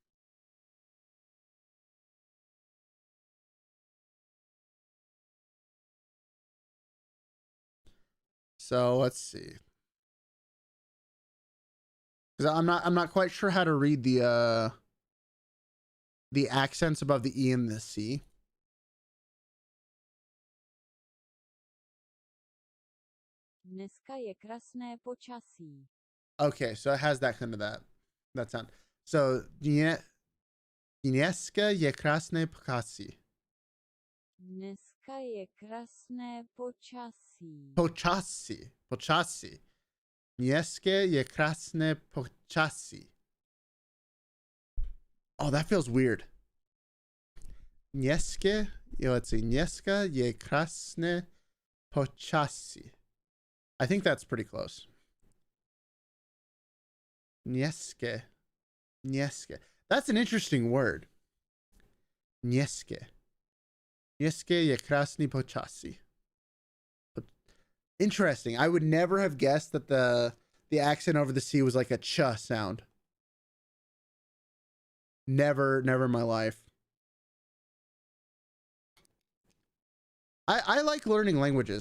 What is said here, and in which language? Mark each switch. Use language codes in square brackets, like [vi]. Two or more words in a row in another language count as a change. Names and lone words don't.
[en] So let's see. Because I'm not quite sure how to read the accents above the E and the C. [cs] Dneska je krásné počasí. [en] Okay, so it has that kind of that sound. [cs] So dneska je krásné počasí. Dneska je krásné počasí. Počasí. Dneska je krásné počasí. [en] Oh, that feels weird. Dneska, let's see. [cs] Dneska je krásné počasí. [en] I think that's pretty close. [cs] Dneska. [en] That's an interesting word. [cs] Dneska. Dneska je krásné počasí. [en] Interesting. I would never have guessed that the accent over the C was like a ch sound. Never in my life. I like learning languages.